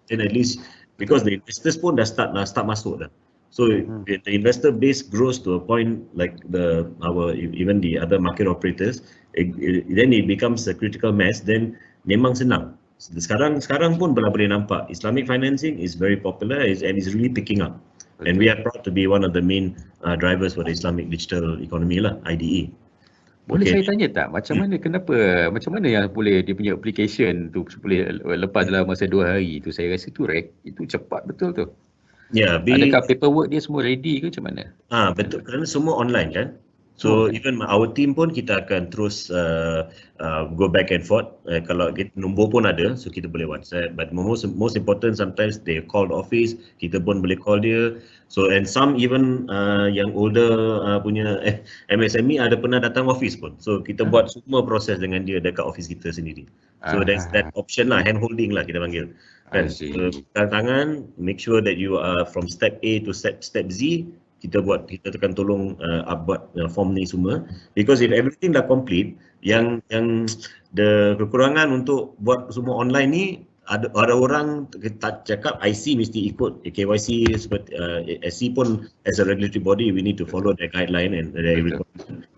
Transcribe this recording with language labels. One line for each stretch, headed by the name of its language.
English: Then at least because the investors
Malay: pun dah start masuk dah.
English: So the investor base grows to a point like even the other market operators, then it becomes a critical mass. Then
Malay: memang senang. Sekarang pun boleh nampak
English: Islamic financing is very popular and is really picking up. And we are proud to be one of the main drivers for the Islamic digital economy lah, IDE.
Malay: Boleh saya tanya tak, macam mana yang boleh dia punya application tu boleh lepas dalam masa 2 hari tu? Saya rasa itu cepat betul tu. Ya, adakah paperwork dia semua ready ke macam mana? Betul, kerana semua online kan.
English: So even our team
Malay: pun kita akan terus
English: go back and forth.
Malay: Kalau nombor pun ada, so kita boleh WhatsApp.
English: But most important, sometimes they call the office,
Malay: kita pun boleh call dia. So and some even yang older punya MSME ada pernah datang office pun. So kita buat semua proses dengan dia dekat office kita sendiri.
English: So there's that option lah, hand holding lah
Malay: kita panggil. Kan, tangan,
English: make sure that you are from step A to step Z.
Malay: Kita akan tolong buat form ni semua, because if everything dah complete, yang the kekurangan untuk buat semua online ni, ada orang tak cakap IC mesti ikut KYC seperti SC pun
English: as a regulatory body we need to follow their guideline and their requirement.